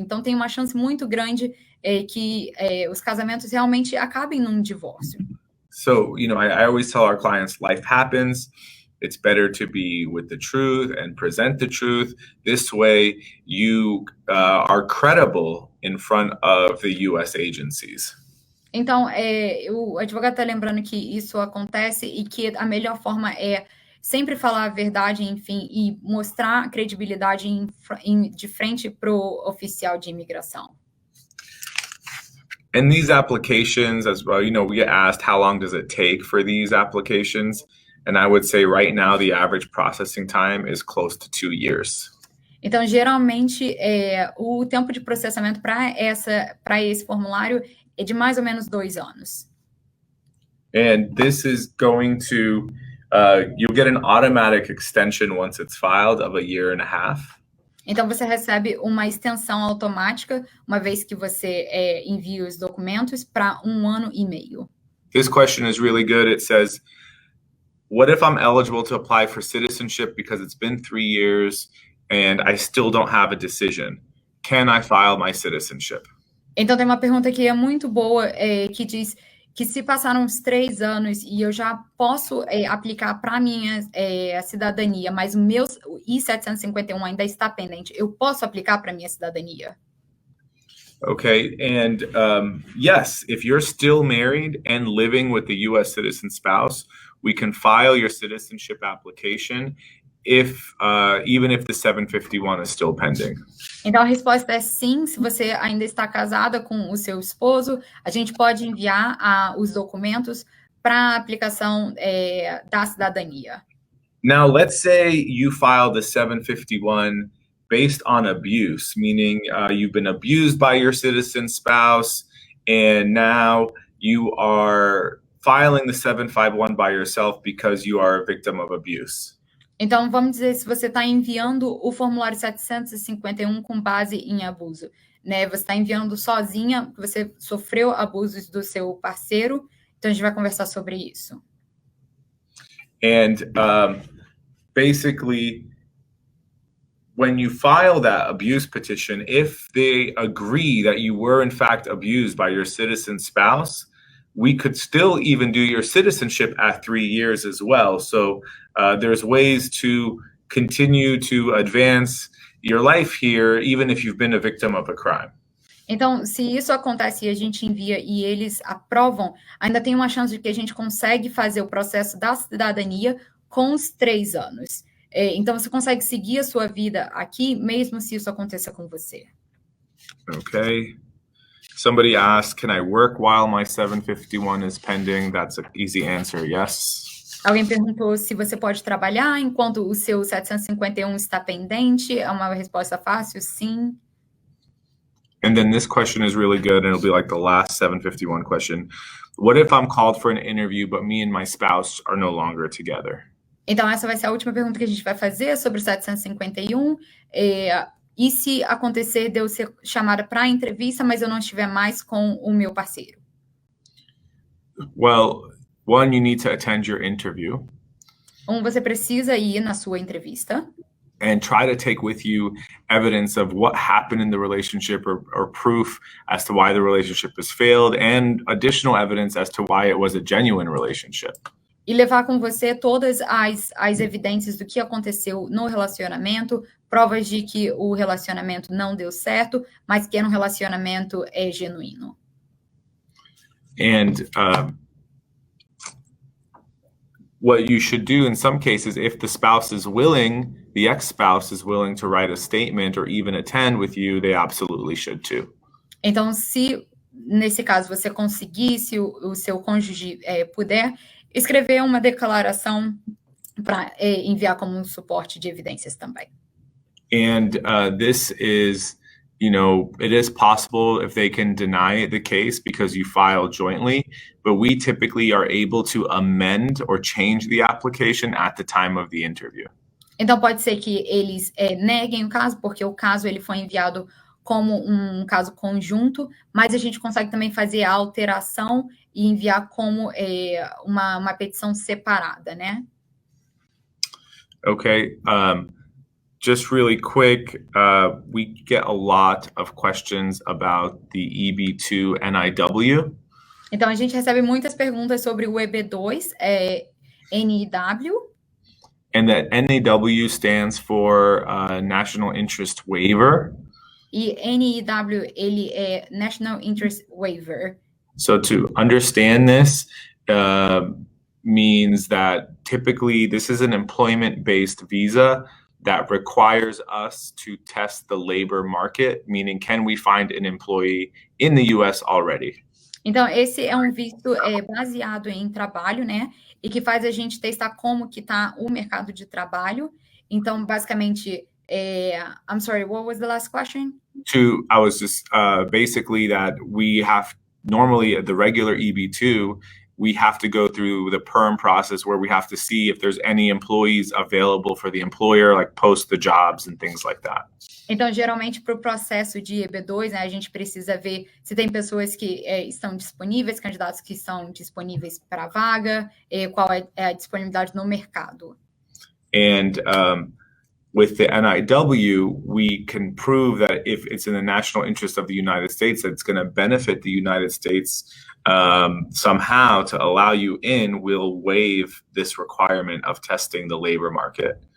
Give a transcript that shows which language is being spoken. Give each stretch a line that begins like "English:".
Portuguese: Então, tem uma chance muito grande que os casamentos realmente acabem num divórcio.
English: So, you know, I always tell our clients, life happens. It's better to be with the truth and present the truth. This way, you are credible in front of the U.S. agencies.
Portuguese: Então, o advogado está lembrando que isso acontece e que a melhor forma é sempre falar a verdade, enfim, e mostrar credibilidade de frente para o oficial de imigração.
English: And these applications as well, you know, we get asked how long does it take for these applications? And I would say right now the average processing time is close to 2 years.
Portuguese: Então, geralmente, o tempo de processamento para esse formulário é de mais ou menos 2 anos.
English: And this is going to you'll get an automatic extension once it's filed of 1.5 years.
Portuguese: Então, você recebe uma extensão automática, uma vez que você envia os documentos, para 1 ano e meio.
English: This question is really good. It says, what if I'm eligible to apply for citizenship because it's been 3 years and I still don't have a decision? Can I file my citizenship?
Portuguese: Então, tem uma pergunta que é muito boa, que diz que se passaram uns 3 anos e eu já posso aplicar para a minha cidadania, mas o meu I-751 ainda está pendente, eu posso aplicar para a minha cidadania?
English: Okay, and yes, if you're still married and living with the U.S. citizen spouse, we can file your citizenship application even if the 751 is still pending.
Portuguese: Então, a resposta é sim. Se você ainda está casada com o seu esposo, a gente pode enviar os documentos para a aplicação da cidadania.
English: Now, let's say you filed a 751 based on abuse, meaning you've been abused by your citizen spouse, and now you are filing the 751 by yourself because you are a victim of abuse.
Portuguese: Então, vamos dizer, se você está enviando o formulário 751 com base em abuso, né? Você está enviando sozinha, você sofreu abusos do seu parceiro, então a gente vai conversar sobre isso.
English: And basically, when you file that abuse petition, if they agree that you were in fact abused by your citizen spouse, we could still even do your citizenship at 3 years as well. So there's ways to continue to advance your life here, even if you've been a victim of a crime.
Portuguese: Então, se isso acontece e a gente envia e eles aprovam, ainda tem uma chance de que a gente consegue fazer o processo da cidadania com os 3 anos. Então, você consegue seguir a sua vida aqui, mesmo se isso aconteça com você.
English: Okay. Somebody asked, can I work while my 751 is pending? That's an easy answer, yes.
Portuguese: Alguém perguntou se você pode trabalhar enquanto o seu 751 está pendente. É uma resposta fácil, sim.
English: And then this question is really good, and it'll be like the last 751 question. What if I'm called for an interview, but me and my spouse are no longer together?
Portuguese: Então, essa vai ser a última pergunta que a gente vai fazer sobre o 751. E se acontecer de eu ser chamada para a entrevista, mas eu não estiver mais com o meu parceiro?
English: Well, one, you need to attend your interview.
Portuguese: Você precisa ir na sua entrevista.
English: And try to take with you evidence of what happened in the relationship or proof as to why the relationship has failed and additional evidence as to why it was a genuine relationship.
Portuguese: E levar com você todas as evidências do que aconteceu no relacionamento, provas de que o relacionamento não deu certo, mas que era um relacionamento genuíno.
English: And what you should do in some cases, if the spouse is willing, the ex-spouse is willing to write a statement or even attend with you, they absolutely should too.
Portuguese: Então, se nesse caso você conseguir, se o seu cônjuge puder, escrever uma declaração para enviar como um suporte de evidências também.
English: And this is, it is possible if they can deny the case because you filed jointly, but we typically are able to amend or change the application at the time of the interview.
Portuguese: Então, pode ser que eles neguem o caso, porque o caso ele foi enviado como um caso conjunto, mas a gente consegue também fazer a alteração e enviar como uma petição separada, né?
English: Okay. Just really quick, we get a lot of questions about the EB2 NIW.
Portuguese: Então, a gente recebe muitas perguntas sobre o EB2, NIW.
English: And that NIW stands for National Interest Waiver.
Portuguese: E NIW, ele é National Interest Waiver.
English: So to understand this means that typically this is an employment-based visa that requires us to test the labor market, meaning can we find an employee in the US already?
Portuguese: Então, esse é um visto baseado em trabalho, né? E que faz a gente testar como que está o mercado de trabalho. Então, basicamente,
English: I'm sorry, what was the last question? I was just basically that we have normally the regular EB2, we have to go through the perm process where we have to see if there's any employees available for the employer, like post the jobs and things like that.
Portuguese: Então, geralmente, para o processo de EB2, né, a gente precisa ver se tem pessoas que estão disponíveis, candidatos que estão disponíveis para a vaga, qual é a disponibilidade no mercado.
English: And with the NIW, we can prove that if it's in the national interest of the United States, that it's going to benefit the United States somehow to allow you in, we'll waive this requirement of testing the labor market.